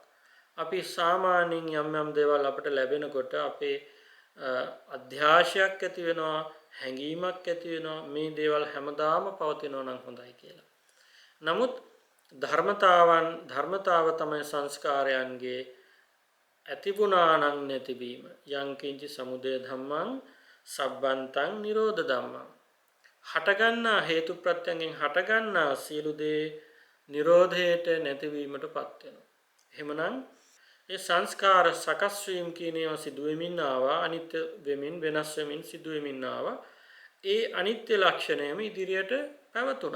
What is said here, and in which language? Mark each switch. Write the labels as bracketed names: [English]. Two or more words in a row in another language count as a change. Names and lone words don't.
[Sinhala] අපි සාමාන්‍යයෙන් යම් දේවල් අපට ලැබෙනකොට අපේ අධ්‍යාශයක් ඇති වෙනවා, හැඟීමක් ඇති වෙනවා මේ දේවල් හැමදාම පවතිනවා නම් හොඳයි කියලා. නමුත් ධර්මතාව තමයි සංස්කාරයන්ගේ ඇතිපුණානං නැතිවීම. [Pali] යං කිංචි සමුදය ධම්මං සබ්බන්තං නිරෝධ ධම්මං. [Sinhala] හටගන්නා හේතු ප්‍රත්‍යයෙන් හටගන්නා සියලු දේ නිරෝධයට නැතිවීමටපත් වෙනවා. එහෙමනම් ඒ සංස්කාර සකස් වීම කියන ඒවා සිදු වෙමින් ආවා, අනිත්‍ය වෙමින් වෙනස් වෙමින් සිදු වෙමින් ආවා. ඒ අනිත්‍ය ලක්ෂණයම ඉදිරියට පැවතුණා.